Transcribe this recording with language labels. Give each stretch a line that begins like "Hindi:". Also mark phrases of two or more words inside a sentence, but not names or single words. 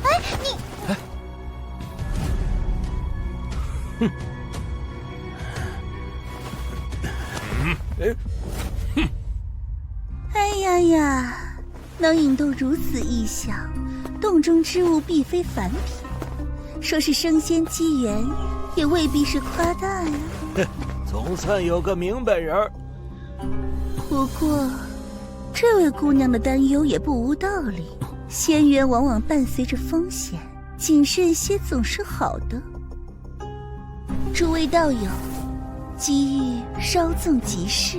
Chinese: 哎呀呀，能引动如此异象，洞中之物必非凡品，說是升仙機緣，也未必是誇大呀。總算有個明白人。不過，這位姑娘的擔憂也不無道理。仙緣往往伴隨着風險，謹慎些總是好的。諸位道友，機遇稍縱即逝。